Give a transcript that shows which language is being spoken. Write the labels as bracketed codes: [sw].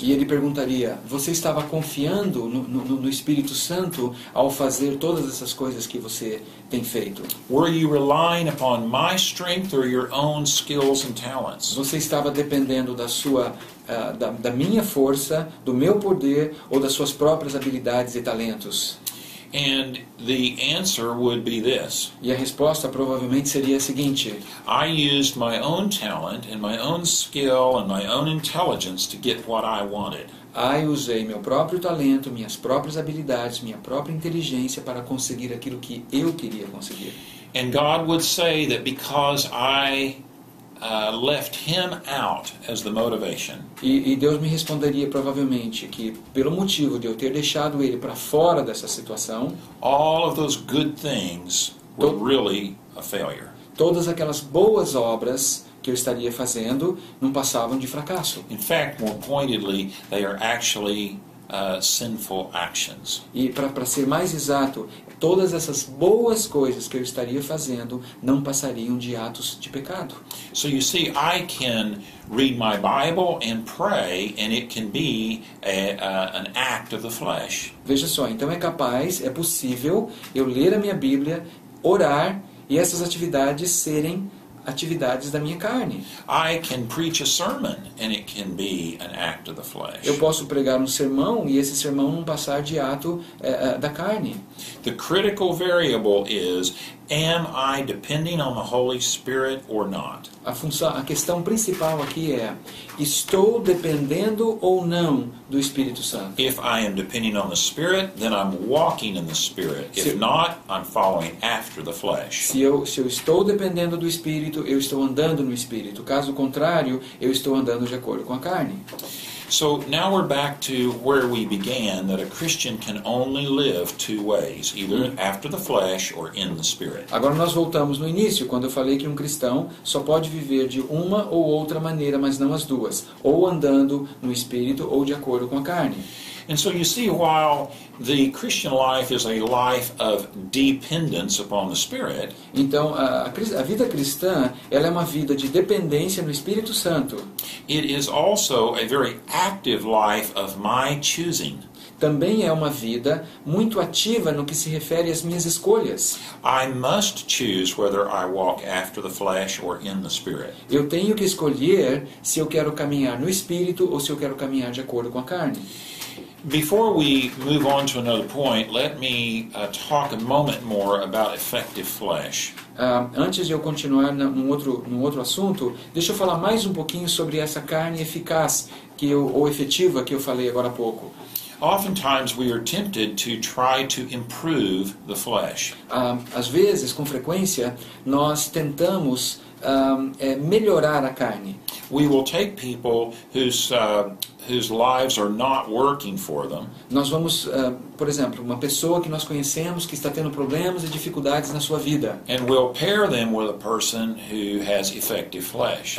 [pt] E ele perguntaria: você estava confiando no Espírito Santo ao fazer todas essas coisas que você tem feito? [en] Were you relying upon my strength or your own skills and talents? [pt] Você estava dependendo da minha força, do meu poder ou das suas próprias habilidades e talentos? [en] And the answer would be this. [pt] E a resposta provavelmente seria a seguinte: [en] I used my own talent and my own skill and my own intelligence to get what I wanted. [pt] eu usei meu próprio talento, minhas próprias habilidades, minha própria inteligência para conseguir aquilo que eu queria conseguir. [en] And God would say that because I left him out as the motivation. [pt] E Deus me responderia provavelmente que, pelo motivo de eu ter deixado ele para fora dessa situação, [en] All of those good things were really a failure. [pt] todas aquelas boas obras que eu estaria fazendo não passavam de fracasso. [en] In fact, more pointedly, they are actually sinful actions. [pt] E para ser mais exato, todas essas boas coisas que eu estaria fazendo não passariam de atos de pecado. [en] So you see, I can read my Bible and pray, and it can be an act of the flesh. [pt] Veja só, então é possível eu ler a minha Bíblia, orar, e essas atividades serem atividades da minha carne. [en] I can preach a sermon, and it can be an act of the flesh. [pt] Eu posso pregar um sermão e esse sermão não passar de ato da carne. [en] The critical variable is, am I depending on the Holy Spirit or not? [pt] A questão principal aqui é: estou dependendo ou não do Espírito Santo? [en] If I am depending on the Spirit, then I'm walking in the Spirit. If not, I'm following after the flesh. [pt] Se eu estou dependendo do Espírito, eu estou andando no Espírito. Caso contrário, eu estou andando de acordo com a carne. [en] So now we're back to where we began, that a Christian can only live two ways, either after the flesh or in the Spirit. [pt] Agora nós voltamos no início, quando eu falei que um cristão só pode viver de uma ou outra maneira, mas não as duas, ou andando no Espírito ou de acordo com a carne. [en] And so you see, while the Christian life is a life of dependence upon the Spirit, [pt] Então, a vida cristã, ela é uma vida de dependência no Espírito Santo. [en] it is also a very active life of my choosing. [pt] Também é uma vida muito ativa no que se refere às minhas escolhas. [en] I must choose whether I walk after the flesh or in the Spirit. [pt] Eu tenho que escolher se eu quero caminhar no Espírito ou se eu quero caminhar de acordo com a carne. [en] Before we move on to another point, let me talk a moment more about effective flesh. [pt] Antes de eu continuar num outro assunto, deixa eu falar mais um pouquinho sobre essa carne eficaz ou efetiva que eu falei agora há pouco. [en] Oftentimes we are tempted to try to improve the flesh. [pt] Às vezes, com frequência, nós tentamos melhorar a carne. [en] We will take people whose whose lives are not working for them, [pt] Nós vamos, por exemplo, uma pessoa que nós conhecemos que está tendo problemas e dificuldades na sua vida. [en] and we'll pair them with a person who has effective flesh.